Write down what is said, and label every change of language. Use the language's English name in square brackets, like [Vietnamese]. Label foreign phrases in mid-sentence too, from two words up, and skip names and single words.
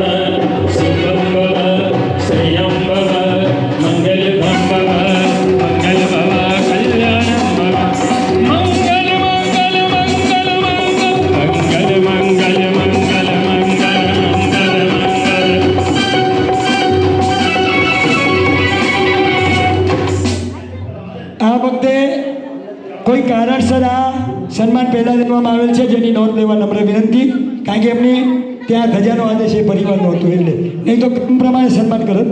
[Sanskrit] सुखं भव श्रेयं भव मंगल भव मंगल भव कल्याणं भव मंगल मंगल मंगल मंगल मंगल मंगल मंगल मंगल [Gujarati] આ વખતે કોઈ કારણસર આ સન્માન પહેલાં લેવામાં આવેલ છે, જેની નોંધ લેવા નમ્ર વિનંતી. કારણ કે એમની ત્યાં ધજાનો આદેશ એ પરિવારનો હતો, એટલે નહીં તો ક્રમ પ્રમાણે સન્માન કરત.